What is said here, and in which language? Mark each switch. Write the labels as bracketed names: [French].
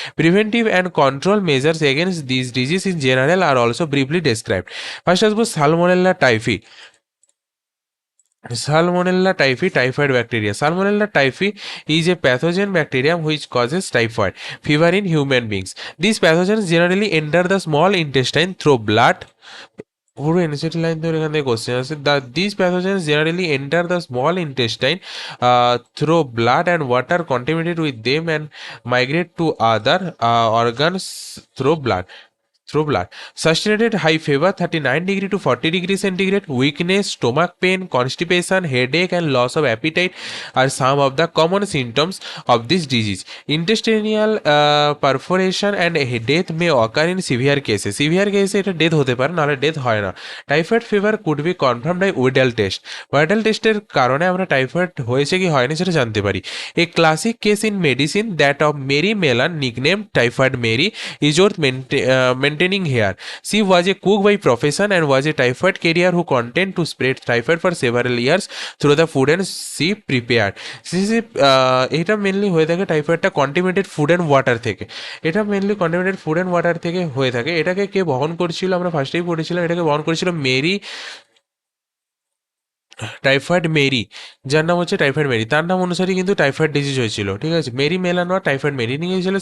[English] Preventive and control measures against these diseases in general are also briefly described. First [Bangla] আসবো [English] Salmonella typhi. Salmonella typhi, typhoid bacteria. Salmonella typhi is a pathogen bacterium which causes typhoid fever in human beings. These pathogens generally enter the small intestine through blood. [Bangla] পুরো NCT line ধরে এখান থেকে question আছে। [English] This pathogens generally enter the small intestine through blood and water contaminated with them and migrate to other organs through blood. Sustained high fever 39 degree to 40 degree centigrade, weakness, stomach pain, constipation, headache and loss of appetite are some of the common symptoms of this disease. Intestinal perforation and death may occur in severe cases. Severe case [Bangla] এটা death হতে পারে, নাহলে death হয় না। [English] Typhoid fever could be confirmed by Widal test. [Bangla] Widal টেস্টের কারণে আমরা typhoid হয়েছে কি হয়নি সেটা জানতে পারি। [English] A classic case in medicine that of Mary Mallon, nickname Typhoid Mary, is worth maintaining here. She was a cook by profession and was a typhoid carrier who continued to spread typhoid for several years through the food and she prepared. [Bangla] এটা mainly হয়ে থাকে টাইফয়েডটা কন্টিমিনেটেড food and water থেকে। এটা mainly কন্টিমিনেটেড food and water থেকে হয়ে থাকে। এটাকে কে বহন করছিল? আমরা ফার্স্টেই পড়েছিলাম, এটাকে বহন করেছিল মেরি, টাইফয়েড মেরি, যার নাম হচ্ছে টাইফয়েড মেরি। তার নাম অনুসারে কিন্তু টাইফয়েড ডিজিজ হয়েছিল। ঠিক আছে, মেরি মেলানোয়া টাইফয়েড মেরি নিয়ে গিয়েছিল।